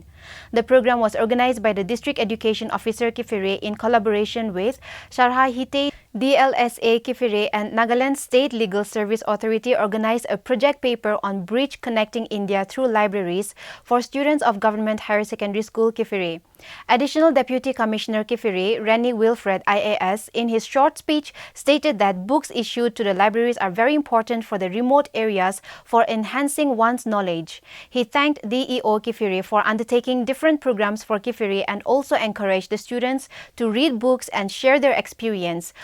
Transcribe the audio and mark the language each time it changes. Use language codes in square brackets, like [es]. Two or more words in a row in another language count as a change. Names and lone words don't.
[en] The program was organized by the District Education Officer Kifire in collaboration with Sharhahite DLSA Kifire and Nagaland State Legal Service Authority organized a project paper on Bridge Connecting India through Libraries for students of Government Higher Secondary School Kifire. Additional Deputy Commissioner Kifire, Rennie Wilfred IAS, in his short speech stated that books issued to the libraries are very important for the remote areas for enhancing one's knowledge. He thanked DEO Kifire for undertaking different programs for Kifire and also encouraged the students to read books and share their experience.